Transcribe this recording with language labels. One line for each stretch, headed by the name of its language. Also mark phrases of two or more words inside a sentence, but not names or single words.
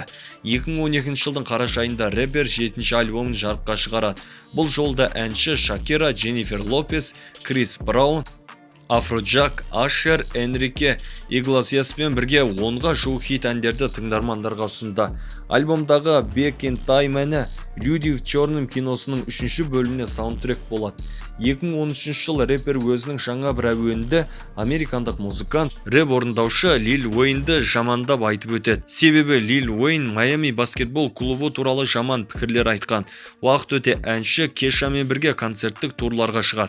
Kazakh: 2012 жылдың қараша айында рэпер 7-ші альбомын жарыққа шығарады. Бұл жолда әнші Шакира, Дженнифер Лопес, Крис Браун, Афроджак, Ашер, Энрике Иглесиаспен бірге 10-ға жуық хит әндерді тыңдармандарға ұсынды. Альбомдағы Back in Time әні Люди в черном киносының 3-ші бөліміне саундтрек болады. 2013 жылы рэпер өзінің жаңа бір әуенінде американдық музыкант, рэп орындаушы Лил Уэйнді жамандап айтып өтеді. Себебі Лил Уэйн Майами баскетбол клубы туралы жаман пікірлер айтқан. Уақыт өте әнші Кешамен бірге концерттік турларға шығады.